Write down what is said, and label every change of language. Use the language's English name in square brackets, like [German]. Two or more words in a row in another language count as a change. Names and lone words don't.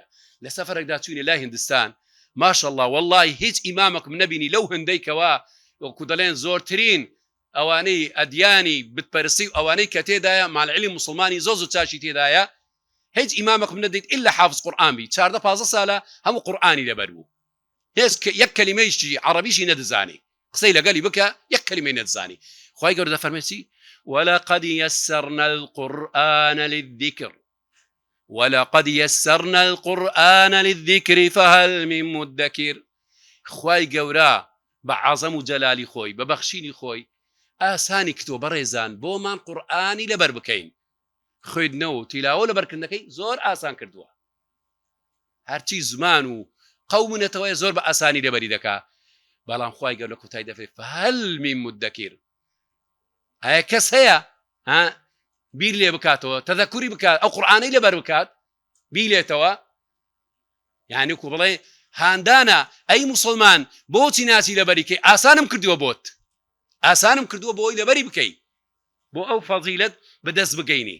[Central Kurdish] لە سەفەرێکدا چوینە لای هیندستان ماشەڵڵا والله هیچ ئیمامێکم نەبینی لەو هەندەی کەوا وەکو دەڵێن زۆرترین ئەوانەی ئەدیانی بتپەرستی و ئەوانەی کە تێدایە مالعیلی مسلمانی زۆر زۆر چاشی تێدایە هیچ ئیمامێکم نەدیت ئیلا حافظ قورئان بی 14-15 ساڵە هەموو قورئانی لەبەر بوو، یەک کەلیمەیشی عەرەبیشی نەدەزانی، قسەی لەگەلی بکە یەک کەلیمەی نەدەزانی. خوای گەورە دەفەرمێتی [Arabic] ولقد يسرنا القرآن للذكر فهل من مدكر. [Central Kurdish] خوای گەورە بە عەزەم و جەلالی خۆی بە بەخشینی خۆی ئاسانی کتۆ بەڕێزان بۆمان قورئانی لەبەر بکەین، خوێندنەوە و تیلاوە لەبەرکردنەکەی زۆر ئاسان کردووە. هەرچی زمان و قەومونەتەوەی زۆر بە ئاسانی لەبەری دەکا، بەڵام خوای گەورە لە کوتای دەفێت [Arabic] فهل من مدكر. [Central Kurdish] ئایا کەس هەیە بیر لێ بکاتەوە تەذەکوری بکات ئەو قورئانەی لەبەر بکات بیلێتەوە؟ یعنی کو بڵێ هاندانە ئەی مسلمان بۆچی ناچی لەبەری کەی؟ ئاسانم کردووە بۆت، ئاسانم کردووە بۆ ئەوی لەبەری بکەی، بۆ ئەو فەزیلەت بەدەست بگەینی.